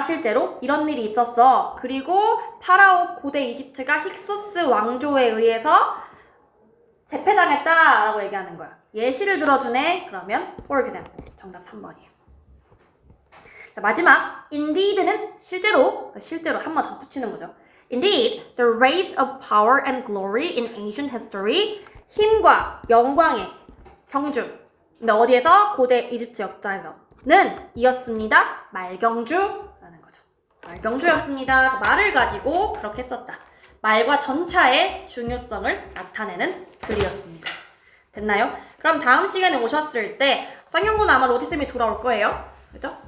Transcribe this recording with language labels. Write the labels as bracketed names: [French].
[Korean] 실제로 이런 일이 있었어. 그리고 파라오 고대 이집트가 힉소스 왕조에 의해서 제패당했다 라고 얘기하는 거야. 예시를 들어주네. 그러면 [English] for example, [Korean] 정답 3번이에요. 자, 마지막 indeed는 실제로 한 번 더 붙이는 거죠. [English] Indeed, the race of power and glory in ancient history, [Korean] 힘과 영광의 경주. 근데 어디에서? 고대 이집트 역사에서는 이었습니다. 말경주라는 거죠. 말경주였습니다. 말을 가지고 그렇게 썼다. 말과 전차의 중요성을 나타내는 글이었습니다. 됐나요? 그럼 다음 시간에 오셨을 때 쌍용군 아마 로지쌤이 돌아올 거예요. 그죠?